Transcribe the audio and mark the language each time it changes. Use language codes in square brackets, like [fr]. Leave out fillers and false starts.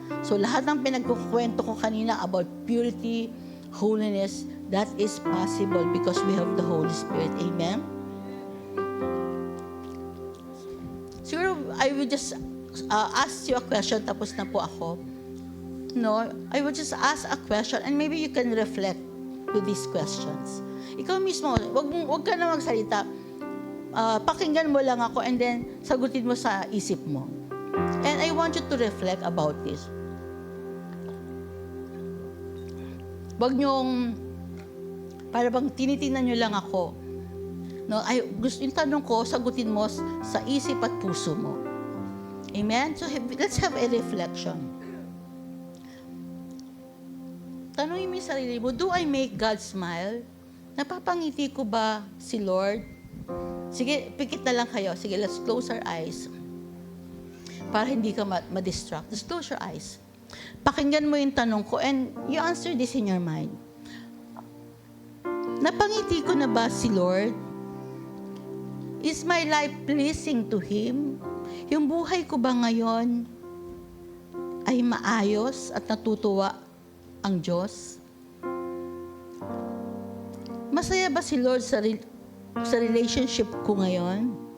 [en] So [tl] lahat ng pinagkukwento ko kanina [en] about purity, holiness, that is possible because we have the Holy Spirit. Amen? Siguro, I will just ask you a question, [tl] tapos na po ako. [en] No, I will just ask a question and maybe you can reflect to these questions. [tl] Ikaw mismo, wag ka na magsalita. Pakinggan mo lang ako [en] and then [tl] sagutin mo sa isip mo. [en] And I want you to reflect about this. [tl] Wag niyong, para bang tinitingnan niyo lang ako. No, yung tanong ko, sagutin mo sa isip at puso mo. Amen? [en] So let's have a reflection. [tl] Tanungin mo yung sarili mo, [en] do I make God smile? [tl] Napapangiti ko ba si Lord? Sige, pikit na lang kayo. Sige, [en] let's close our eyes. [tl] Para hindi ka ma-distract. [en] Just close your eyes. [tl] Pakinggan mo yung tanong ko [en] and you answer this in your mind. [tl] Napangiti ko na ba si Lord? [en] Is my life pleasing to Him? [tl] Yung buhay ko ba ngayon ay maayos at natutuwa ang Diyos? Masaya ba si Lord sa relationship ko ngayon?